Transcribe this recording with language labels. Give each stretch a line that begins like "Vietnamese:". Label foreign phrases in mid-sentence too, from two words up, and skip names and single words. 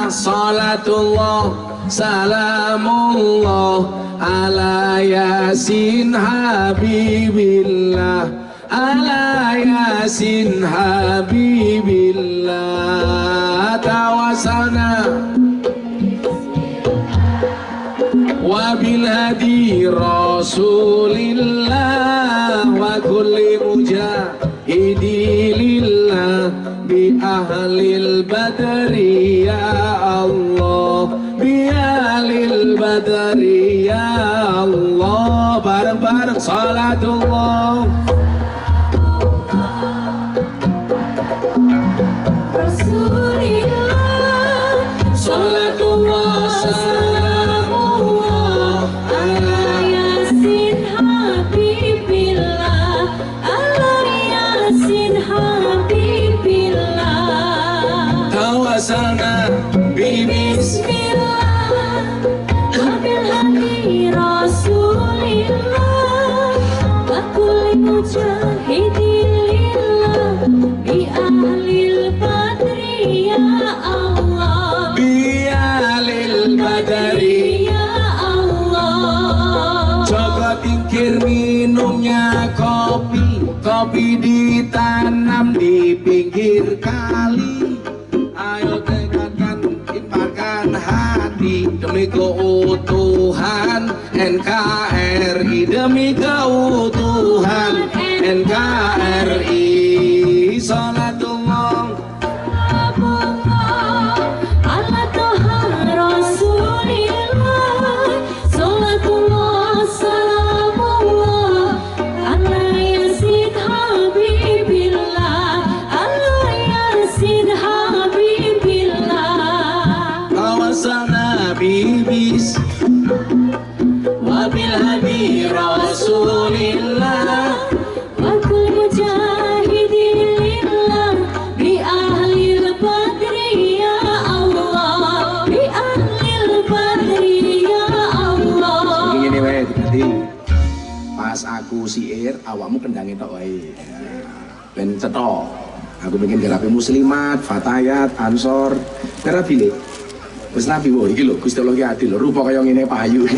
Arabic: صلاة الله سلام الله على يس حبيب الله. على يس حبيب الله. توسلنا وبالهادي رسول الله وكل مجاهد لله بأهل البدر يا الله، بأهل البدر يا الله. Bareng-bareng صلاة الله رسول الله، صلاة الله سلام الله على يس حبيب الله، على يس حبيب الله. توسلنا بسم الله وبالهادي رسول الله وكل مجاهد لله بأهل البدر يا الله، بأهل البدر يا الله.
Indonesian: Coba pikir minumnya kopi ditanam di pinggir kali. Ayo tegakkan iparkan hati demi keutuhan NKRI, demi keutuhan NKRI.
Arabic: صلاة الله على طه رسول الله، صلاة الله سلام الله على يس حبيب الله، على يس حبيب الله. توسلنا ببس وبالهادي رسول الله وكل مجاهد لله بأهل البدر يا الله، بأهل البدر يا الله.
Javanese: Ngene wae dadi pas aku siir awakmu kendange tok wae. Ben cetok. Aku bikin gerape muslimat, fatayat, ansor, terapile. Wis nabi wae iki lho Gusti Allah ki adil, rupa kaya ngene payu.